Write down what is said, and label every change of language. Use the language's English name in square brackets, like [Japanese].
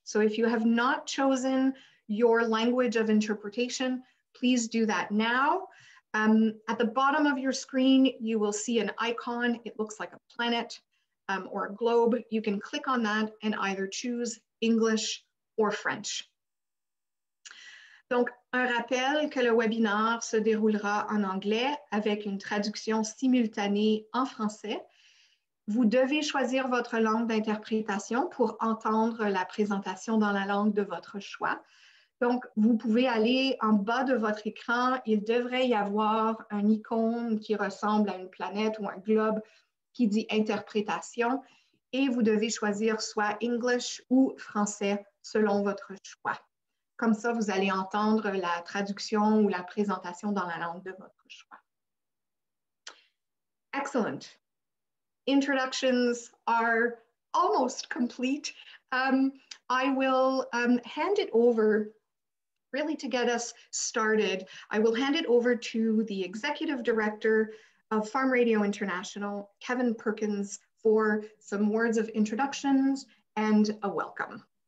[English] So if you have not chosen your language of interpretation, please do that now. At the bottom of your screen, you will see an icon. It looks like a planet or a globe. You can click on that and either choose English or French. [French] Donc, un rappel que le webinaire se déroulera en anglais avec une traduction simultanée en français. Vous devez choisir votre langue d'interprétation pour entendre la présentation dans la langue de votre choix. Donc, vous pouvez aller en bas de votre écran. Il devrait y avoir un icône qui ressemble à une planète ou un globe qui dit interprétation. Et vous devez choisir soit English ou français selon votre choix. Comme ça, vous allez entendre la traduction ou la présentation dans la langue de votre choix. [English] Excellent. Introductions are almost complete. I will hand it over, really to get us started, I will hand it over to the Executive Director of Farm Radio International, Kevin Perkins, for some words of introductions and a welcome.